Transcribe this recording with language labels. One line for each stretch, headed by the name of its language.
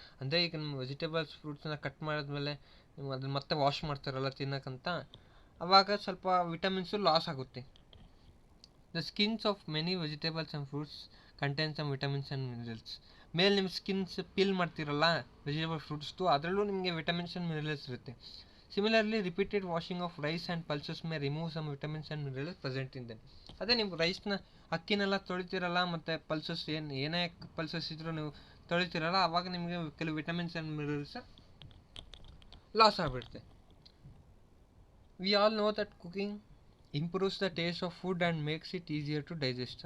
Kannada: ಅಂದರೆ ಈಗ ನಿಮ್ಮ ವೆಜಿಟೇಬಲ್ಸ್, ಫ್ರೂಟ್ಸನ್ನ ಕಟ್ ಮಾಡಿದ್ಮೇಲೆ ನೀವು ಅದನ್ನು ಮತ್ತೆ ವಾಶ್ ಮಾಡ್ತಾರಲ್ಲ ತಿನ್ನೋಕ್ಕಂತ, ಆವಾಗ ಸ್ವಲ್ಪ ವಿಟಮಿನ್ಸು ಲಾಸ್ ಆಗುತ್ತೆ.
English: The skins of many vegetables and fruits contain some vitamins and minerals.
Kannada: ಮೇಲೆ ನಿಮ್ಮ ಸ್ಕಿನ್ಸ್ ಪೀಲ್ ಮಾಡ್ತಿರಲ್ಲ ವೆಜಿಟೇಬಲ್ ಫ್ರೂಟ್ಸ್ದು, ಅದರಲ್ಲೂ ನಿಮಗೆ ವಿಟಮಿನ್ಸ್ ಆ್ಯಂಡ್ ಮಿನರಲ್ಸ್ ಇರುತ್ತೆ.
English: Similarly, repeated washing of rice and pulses may remove some vitamins and minerals present in them.
Kannada: ಅದೇ ನೀವು ರೈಸ್ನ ಅಕ್ಕಿನೆಲ್ಲ ತೊಳಿತೀರಲ್ಲ ಮತ್ತು pulses ಏನೇ ಪಲ್ಸಸ್ ಇದ್ರೂ ನೀವು ತೊಳಿತೀರಲ್ಲ, ಆವಾಗ ನಿಮಗೆ ಕೆಲವು ವಿಟಮಿನ್ಸ್ ಆ್ಯಂಡ್ ಮಿನರಲ್ಸ್ ಲಾಸ್ ಆಗಿಬಿಡುತ್ತೆ.
English: We all know that cooking improves the taste of food and makes it easier to digest.